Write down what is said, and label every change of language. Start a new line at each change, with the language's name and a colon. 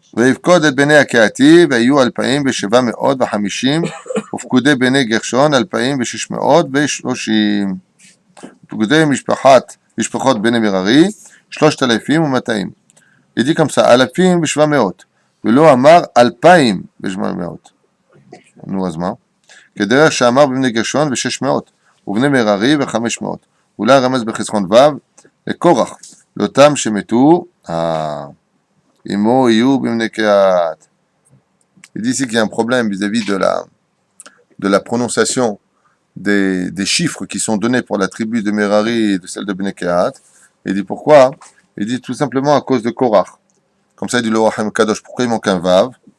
Hebrew: ויפקוד את בני הקהתי והיו 2,750 ופקודי בני גרשון 2,630 ופקודי משפחות בני מררי 3,200.
French: Il dit comme ça, 2,700
Hebrew: ולא אמר
French: 2,700.
Hebrew: נו אז מה? כדרך שאמר בבני גרשון ו600 ובני מררי ו500. אולי רמז בחסרון ו' לקורח לאותם שמתו Imo Iyub Imnekeat.
French: Il dit ici qu'il y a un problème vis-à-vis de la prononciation des chiffres qui sont donnés pour la tribu de Merari et de celle de Bnekeat. Il dit pourquoi? Il dit tout simplement à cause de Korach. Comme ça, il dit le Waham Kadosh. Pourquoi il manque un Vav?